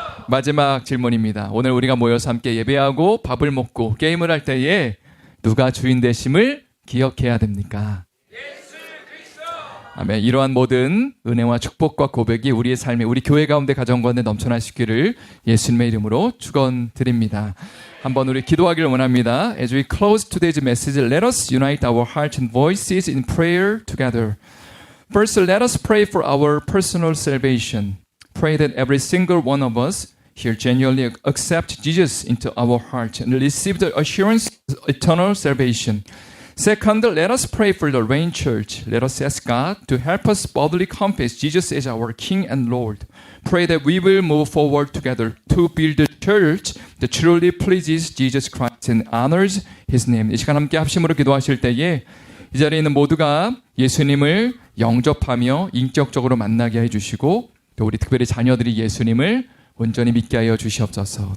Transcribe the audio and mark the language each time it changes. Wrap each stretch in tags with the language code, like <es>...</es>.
<ko>마지막 질문입니다. 오늘 우리가 모여서 함께 예배하고 밥을 먹고 게임을 할 때에 누가 주인 되심을 기억해야 됩니까? 예수 그리스도. 아멘. 이러한 모든 은혜와 축복과 고백이 우리의 삶에 우리 교회 가운데 가정 가운데 넘쳐나시기를 예수님의 이름으로 축원드립니다. 한번 우리 기도하기를 원합니다.</ko> <en>As we close today's message, let us unite our hearts and voices in prayer together. First, let us pray for our personal salvation. Pray that every single one of us here genuinely accept Jesus into our heart and receive the assurance of eternal salvation. Second, let us pray for the Reign Church. Let us ask God to help us boldly confess Jesus as our King and Lord. Pray that we will move forward together to build a church that truly pleases Jesus Christ and honors His name.</en> <ko>이 시간 함께 합심으로 기도하실 때에 이 자리에 있는 모두가 예수님을 영접하며 인격적으로 만나게 해주시고 또 우리 특별히 자녀들이 예수님을 온전히 믿게 하여 주시옵소서.</ko>